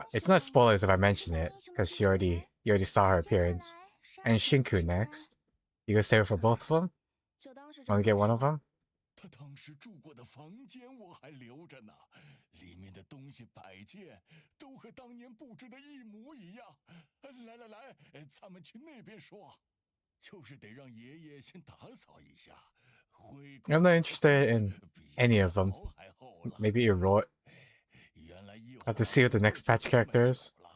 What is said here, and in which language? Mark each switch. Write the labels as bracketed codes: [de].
[en] It's not spoilers if I mention it because you already saw her appearance. And Shinku next. You gonna save it for both of them? [zh] 就当是 [en] Want to get one of them? [zh] 他当时住过的房间我还留着呢，里面的东西摆件都和当年布置的一模一样。来，咱们去那边说，就是得让爷爷先打扫一下。 [en] I'm not interested in any of them. Maybe Eroi. I have to see what the next patch character is.